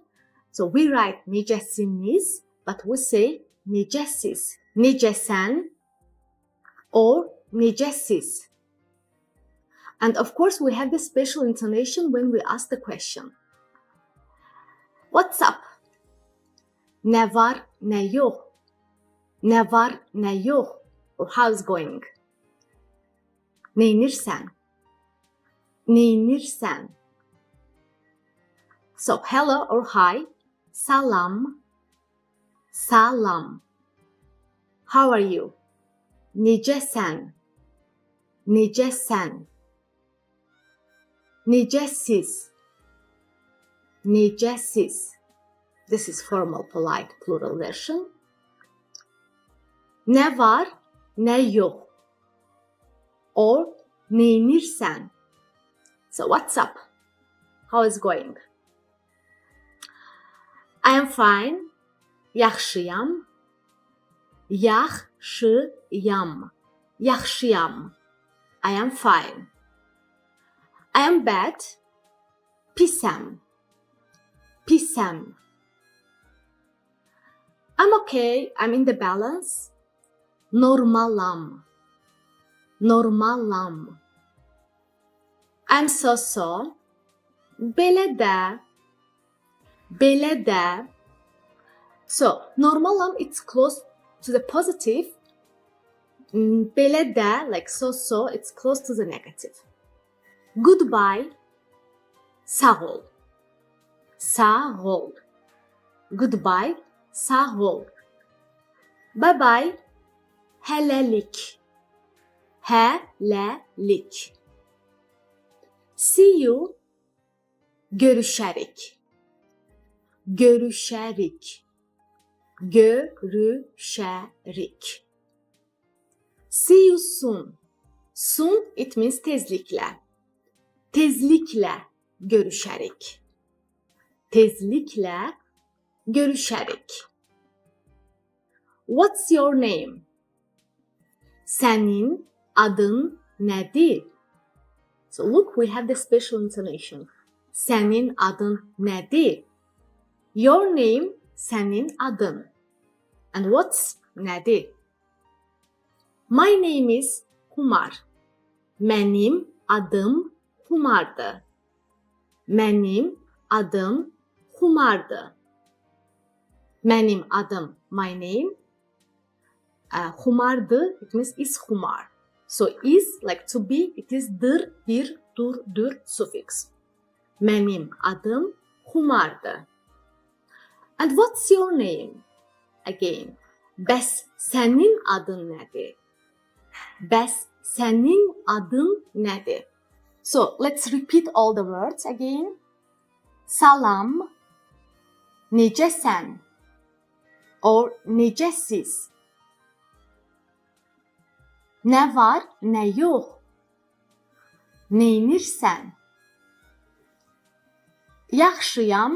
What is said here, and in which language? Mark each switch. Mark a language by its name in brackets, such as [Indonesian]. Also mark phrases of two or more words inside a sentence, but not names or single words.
[English] So we write necesiniz, but we say necesiz. [Azerbaijani] Necesen or necesiz. [English] And of course, we have the special intonation when we ask the question. What's up? [Azerbaijani] Ne var, ne yok. Ne var, ne yok. [English] Or how's going? [Azerbaijani] Neynirsen? Neynirsen? [English] So hello or hi, [Azerbaijani] salam, salam. [English] How are you? [Azerbaijani] Necesen? Necesen? Necesiz? Necesiz? [English] This is formal, polite, plural version. [Azerbaijani] Ne var, ne yok. Or neynirsen? [English] So what's up? How is going? I am fine. [Azerbaijani] Yaxşıyam. Yaxşıyam. Yaxşıyam. [English] I am fine. I am bad. [Azerbaijani] Pisem. Pisem. [English] I'm okay. I'm in the balance. [Azerbaijani] Normalam. Normalam. [English] I'm so. [Azerbaijani] Belə də. Belə də. [English] So, normalam, it's close to the positive. [Azerbaijani] Belə də, [English] like so, it's close to the negative. Goodbye. [Azerbaijani] Sağ ol. Sağ ol. Goodbye. Sağ ol. [English] Bye bye. [Azerbaijani] Hələlik. Hələlik. [English] See you. [Azerbaijani] Görüşərik. Görüşərik. Görüşərik. [English] See you soon. Soon, it means tezliklə. [Azerbaijani] Tezliklə görüşərik. Tezliklə görüşərik. [English] What's your name? [Azerbaijani] Sənin adın nədir? [English] So look, we have the special intonation. [Azerbaijani] Sənin adın nədir? [English] Your name, [Azerbaijani] sənin adın. [English] And what's nədir? My name is Humar. [Azerbaijani] Mənim adım Humardır. Mənim adım Humardır. Mənim adım, [English] my name. Humardır, it means is Humar. So is, like to be, it is dır, bir, dur, dür suffix. [Azerbaijani] Mənim adım Humardır. [English] And what's your name? Again. [Azerbaijani] Bəs sənin adın nədir? Bəs sənin adın nədir? [English] So let's repeat all the words again. [Azerbaijani] Salam. Necəsən? Or necəsiz? Nə var, nə yox? Neynirsən? Yaxşıyam.